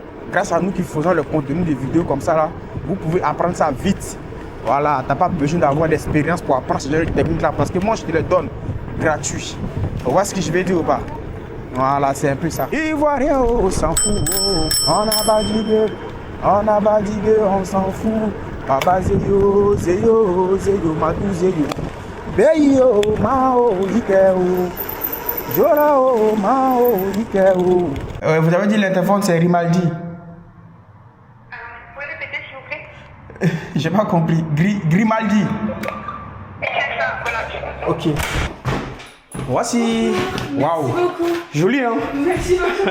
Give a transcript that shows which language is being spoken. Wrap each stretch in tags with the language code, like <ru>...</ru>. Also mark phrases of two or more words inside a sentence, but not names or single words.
<fr>Mais grâce à nous qui faisons le contenu de vidéos comme ça, là, vous pouvez apprendre ça vite. Voilà, tu n'as pas besoin d'avoir d'expérience pour apprendre ce genre de technique-là, parce que moi, je te les donne gratuit. Vous voyez ce que je vais dire ou pas? Voilà, c'est un peu ça. Ivoirien, on s'en fout. On a badigué, on s'en fout. Papa Zeyo, Zeyo, Zeyo, Madou Zeyo. Beyo, Mao, Ikeo. Jorao, Mao, Ikeo. Vous avez dit l'interphone, c'est Grimaldi. Vous pouvez répéter s'il vous plaît? J'ai pas compris. Grimaldi. C'est ça, voilà. Ok. Voici. Waouh. Joli, hein? Merci beaucoup.</fr>